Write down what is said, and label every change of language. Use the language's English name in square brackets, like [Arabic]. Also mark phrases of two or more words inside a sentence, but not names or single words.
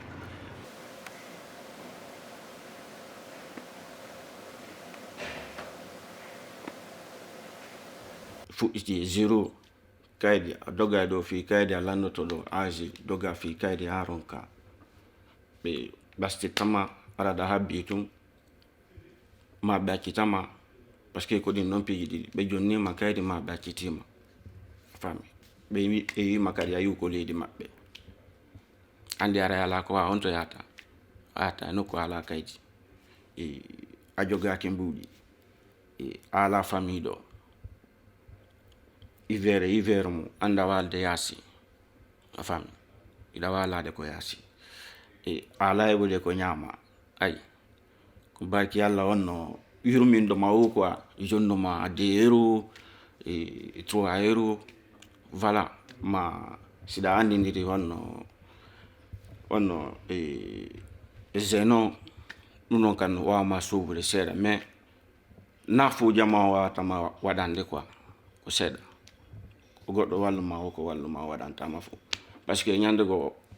[Fula] fuɗɗiti zéro kaydi a dogga ɗo fi kaydi a landoto ɗo âge dogga fi kaydi ha ronka ɓe ɓastitama araɗa ha bitum ma ɓe accitama [French] par ce que [Fula] ko ɗin noon piji ɗiɗi ɓe jonnima kaydi ma ɓe accitima fami ɓe wima kadi a yiw ko leydi maɓɓe andi ara ala ko wa on to yahata e nokku ala kaydi a jogaki mbuuɗi a ala famille ɗo hiver mu anda walde yaasi a fami iɗa walade ko yaasi ala heɓude ko ñama ayi ko barki Allah wonno yurmindo ma o quoi jonnuma 2 euros 3 euros voilà ma siɗa andidiri wonno zeno ɗum noon kan wawma suubude seeɗa mais nafujama wawatama waɗande quoi ko seeɗa ko goɗɗo walluma o ko walluma waɗantama fof [French] par ce que [Fula] ñande goo